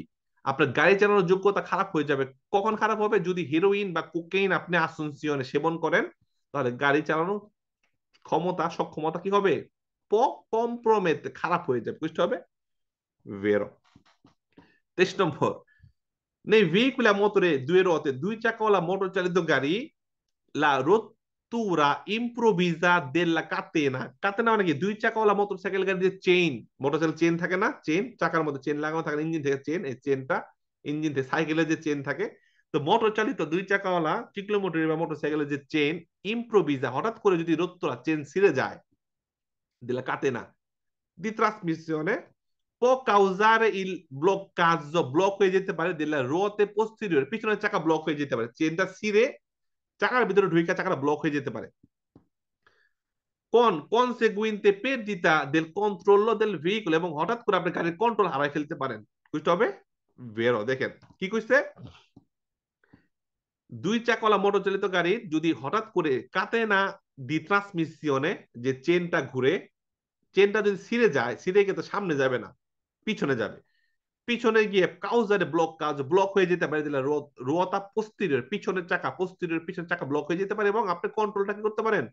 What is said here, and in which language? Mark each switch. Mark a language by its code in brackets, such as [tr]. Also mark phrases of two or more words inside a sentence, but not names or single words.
[bn] আপনার গাড়ি চালানোর যোগ্যতা খারাপ হয়ে যাবে। কখন খারাপ হবে? যদি হেরোইন বা কোকেইন আপনি আসুনসিয়নে সেবন করেন, তাহলে গাড়ি চালানোর ক্ষমতা, সক্ষমতা কি হবে? কম্প্রোমেতে খারাপ হয়ে যাবে, বুঝতে হবে ভেরো। 23 নম্বর, [it] nei veicoli a motore due ruote, [bn] দুই চাকাওয়ালা মোটর চালিত গাড়ি, [it] la rottura improvvisa della catena, catena [bn] মানে কি? দুই চাকাওয়ালা মোটরসাইকেল গাড়ির চেইন, মোটরসাইকেল চেইন থাকে না, চেইন চাকার মধ্যে চেইন লাগানো থাকে, ইঞ্জিন থেকে চেইন, এই চেইনটা ইঞ্জিন থেকে সাইকেলের যে চেইন থাকে, তো মোটর চালিত দুই চাকাওয়ালা চিক্লোমোটর বা মোটরসাইকেলের যে চেইন ইম্প্রোভিজা, হঠাৎ করে যদি রোত্তরা চেইন ছিঁড়ে যায়, [it] della catena di trasmissione può causare il bloccaggio, [bn] ব্লক হয়ে যেতে পারে [it] della ruote posteriore, [bn] পিছনের চাকা ব্লক হয়ে যেতে পারে, চেইনটা ছিঁড়ে চাকার ভিতরে ঢুকে চাকাটা ব্লক হয়ে যেতে পারে। [it] কোন conseguente perdita del controllo del veicolo, [bn] এবং হঠাৎ করে আপনি গাড়ির কন্ট্রোল হারাই ফেলতে পারেন, বুঝতে হবে বেরো। দেখেন কি কইছে, দুই চাকাওয়ালা মোটর চালিত গাড়ির যদি হঠাৎ করে [it] catena di trasmissione, [bn] যে চেনটা ঘুরে, চেনটা যদি ছিঁড়ে যায়, ছিঁড়ে গিয়ে তো সামনে যাবে না, পিছনে যাবে, পিছনে গিয়ে কাউজারে ব্লক, কাজ ব্লক হয়ে যেতে পারে, [it] della ruota posteriore, [bn] পিছনের চাকা পোস্টিরিয়র, পিছনের চাকা ব্লক হয়ে যেতে পারে, এবং আপনি কন্ট্রোলটা কি করতে পারেন?